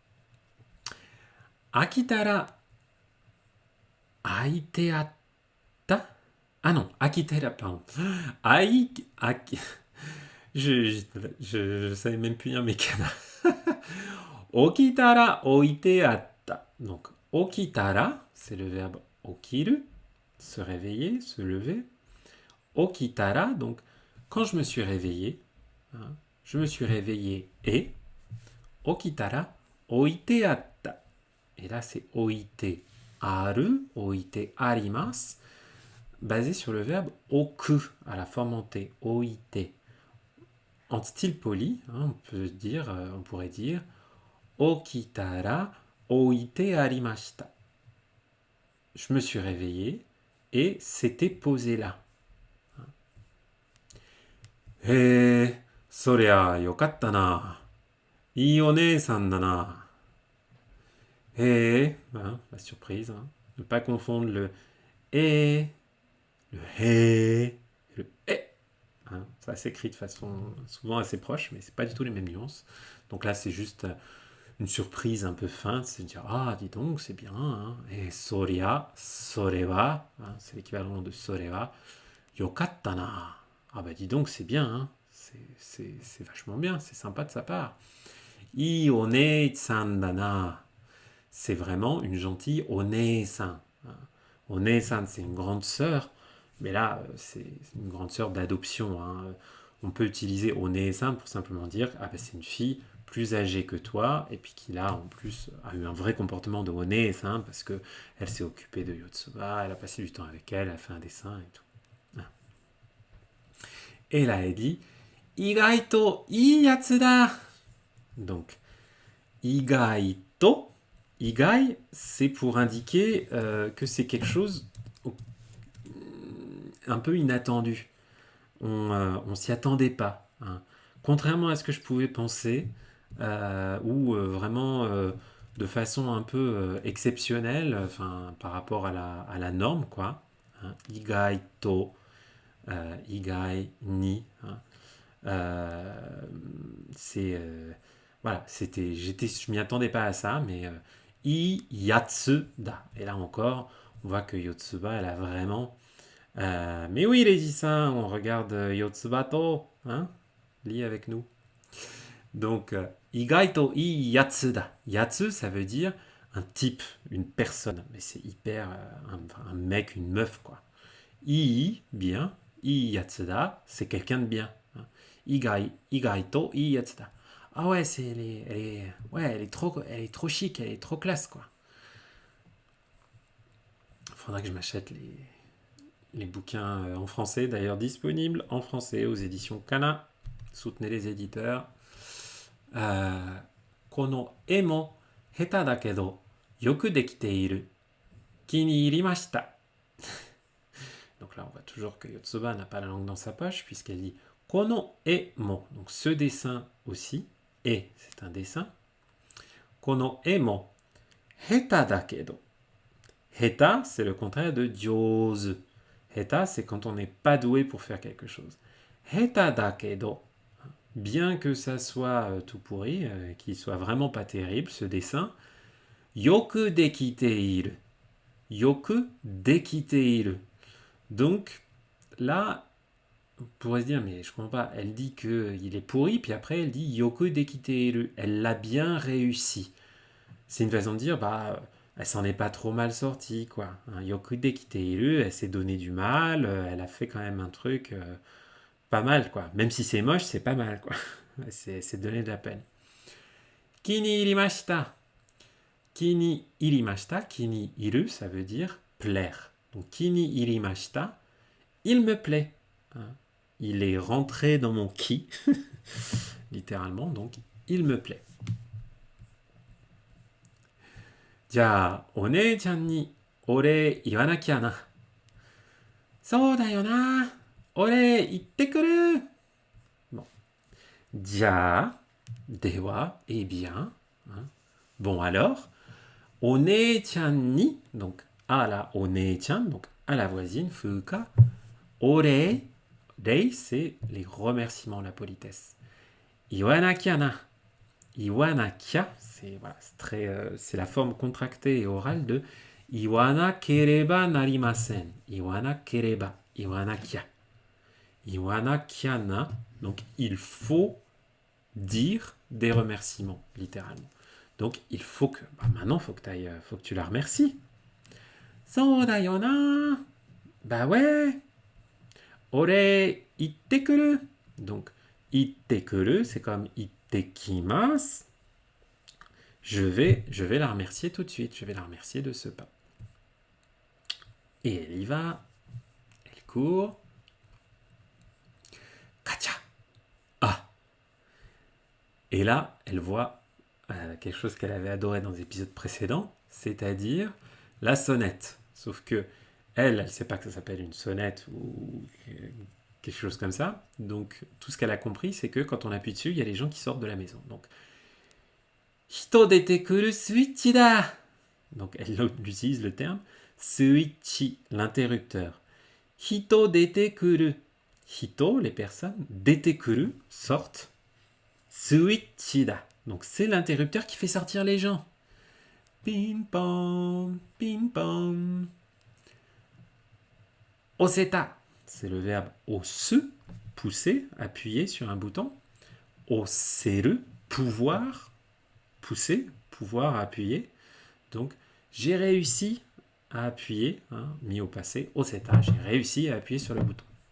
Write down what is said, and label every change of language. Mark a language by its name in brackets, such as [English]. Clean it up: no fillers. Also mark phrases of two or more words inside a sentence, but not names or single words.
[Japanese] Akitara aite atta. [French] Ah non, akitara, pardon. Je savais même plus lire mes kanas. [Japanese] Okitara oite atta. [French] Donc, okitara, c'est le verbe okiru, se réveiller, se lever. Okitara, donc, quand je me suis réveillé, je me suis réveillé et [Japanese] okitara oite atta. [French] Et là, c'est [Japanese] oite aru, oite arimasu, [French] basé sur le verbe oku, à la forme en t, oite. En style poli, on pourrait dire [Japanese] okitara oite arimashita. [French] Je me suis réveillé et c'était posé là. Hé, [Japanese] soria yokatta na. Ii one-san da na. [French] Hé, la surprise. Ne pas confondre le hé, le hé, le hé. Ça s'écrit de façon souvent assez proche, mais c'est pas du tout les mêmes nuances. Donc là, c'est juste une surprise un peu feinte, c'est de dire ah dis donc c'est bien. Et soria, soreva, c'est l'équivalent de soreva. [Japanese] Yokatta na. [French] Ah bah dis donc c'est bien, c'est vachement bien, c'est sympa de sa part. [Japanese] I one san da na. [French] c'est vraiment une gentille onesan. Onesan, c'est une grande sœur, mais là, c'est une grande sœur d'adoption. Hein. On peut utiliser onesan pour simplement dire ah ben, c'est une fille plus âgée que toi, et puis qui là, en plus, a eu un vrai comportement de onesan, parce que elle s'est occupée de Yotsuba, elle a passé du temps avec elle, elle a fait un dessin et tout. Ah. Et là, elle dit [Japanese] Igaito ii yatsu da. [French] Donc, Igaito, igai, c'est pour indiquer que c'est quelque chose un peu inattendu. On s'y attendait pas. Hein. Contrairement à ce que je pouvais penser, ou vraiment de façon un peu exceptionnelle, enfin, par rapport à la norme, quoi. Hein. [Japanese] Igaito, igai, ni. [French] Hein. C'est voilà, je m'y attendais pas à ça, mais [Japanese] i yatsuda. [French] Et là encore, on voit que Yotsuba, elle a vraiment. Mais oui, Regis-san, on regarde Yotsubato, hein, lis avec nous. Donc, [Japanese] igaito i yatsuda. Yatsu, [French] ça veut dire un type, une personne, mais c'est hyper un mec, une meuf, quoi. I, bien. [Japanese] I yatsuda, [French] c'est quelqu'un de bien. Hein. [Japanese] Igaito i yatsuda. [French] Ah ouais, ouais, elle est trop chic, elle est trop classe, quoi. Faudra que je m'achète les bouquins en français, d'ailleurs disponibles en français aux éditions Kana. Soutenez les éditeurs. [Japanese] Kono e mo heta da kedo yoku dekiteiru. Ki ni irimashita. [French] Donc là, on voit toujours que Yotsuba n'a pas la langue dans sa poche, puisqu'elle dit [Japanese] Kono e mo. [French] Donc ce dessin aussi. Et c'est un dessin. [Japanese] Kono e mo heta da kedo. [French] Heta, c'est le contraire de jōzu. Heta, c'est quand on n'est pas doué pour faire quelque chose. [Japanese] Heta da kedo. [French] Bien que ça soit tout pourri, qu'il soit vraiment pas terrible, ce dessin. [Japanese] Yoku dekiteiru. Yoku dekiteiru. [French] Donc, là, on pourrait se dire, mais je comprends pas. Elle dit qu'il est pourri, puis après, elle dit [Japanese] Yoku dekiteiru. [French] Elle l'a bien réussi. C'est une façon de dire, bah, elle s'en est pas trop mal sortie, quoi. [Japanese] Yoku dekiteiru, [French] elle s'est donné du mal, elle a fait quand même un truc pas mal, quoi. Même si c'est moche, c'est pas mal, quoi. C'est donner de la peine. [Japanese] Kini irimashita. Kini irimashita. Kini iru, [French] ça veut dire plaire. Donc, [Japanese] kini irimashita, [French] il me plaît. Hein. Il est rentré dans mon ki, littéralement, donc il me plaît. [Japanese] じゃあ、お姉ちゃんにお礼言わなきゃな。そうだよな。お礼言ってくる。Bon. じゃあ、では、 [French] eh bien. Hein. Bon alors, [Japanese] お姉ちゃんに, [French] donc à la お姉ちゃん, donc à la voisine, [Japanese] fuka, お礼, [French] rei, c'est les remerciements, la politesse. [Japanese] 言わなきゃな. [French] Iwanakia, c'est voilà, c'est la forme contractée et orale de [Japanese] Iwana kereba narimasen. Iwana kereba. Iwanakia. Iwanakiana. [French] Donc il faut dire des remerciements, littéralement. Donc il faut que. Bah, maintenant, faut que tu la remercies. [Japanese] So da yo na. [French] Bah ouais. [Japanese] Ore ittekuru. [French] Donc ittekuru, c'est comme ittekimasu. Je vais la remercier tout de suite. Je vais la remercier de ce pas. Et elle y va. Elle court. Katia. Ah. Et là, elle voit quelque chose qu'elle avait adoré dans les épisodes précédents, c'est-à-dire la sonnette. Sauf que elle ne sait pas que ça s'appelle une sonnette ou quelque chose comme ça. Donc, tout ce qu'elle a compris, c'est que quand on appuie dessus, il y a les gens qui sortent de la maison. Donc, [Japanese] Hito detekuru suichi da. [French] Donc, elle utilise le terme suichi, l'interrupteur. [Japanese] Hito detekuru. Hito, [French] les personnes. [Japanese] Detekuru, sortent. Suichi da. [French] Donc, c'est l'interrupteur qui fait sortir les gens. Ping pong, ping pong. [Japanese] Oseta, [French] c'est le verbe osu, pousser, appuyer sur un bouton. Oseru, pouvoir, pousser, pouvoir appuyer. Donc, j'ai réussi à appuyer, hein, mis au passé, oseta, j'ai réussi à appuyer sur le bouton.